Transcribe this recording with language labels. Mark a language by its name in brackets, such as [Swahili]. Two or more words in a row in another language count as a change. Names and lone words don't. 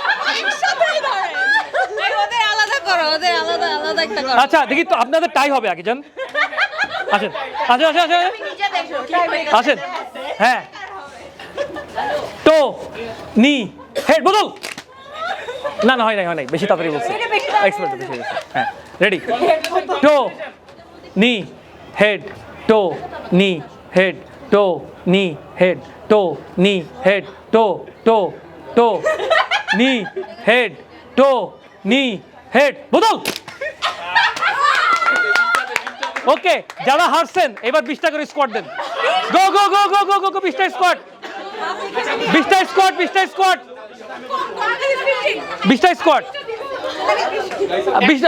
[Bangla] ওদের আলাদা করো, ওদের আলাদা আলাদা একটা করো। আচ্ছা দেখি তো আপনাদের টাই হবে আগে যান, আসেন আসেন আসেন আসেন নিজে দেখো আসেন। হ্যাঁ [English] toe knee head [Bangla] বদল। না না হয় নাই হয় নাই, বেশি তাড়াতাড়ি বলছি, এক্সপার্ট বেশি হয়ে গেছে। হ্যাঁ রেডি? [English] toe knee head toe knee head toe knee head toe knee head toe toe toe knee head toe knee head বদল। [Bangla] ওকে যারা হারছেন এবার 20টা করে স্কোয়াড দেন। [English] go go go go go go go [Bangla] 20টা স্কোয়াড, 20টা স্কোয়াড, 20টা স্কোয়াড, 20টা স্কোয়াড, 20টা।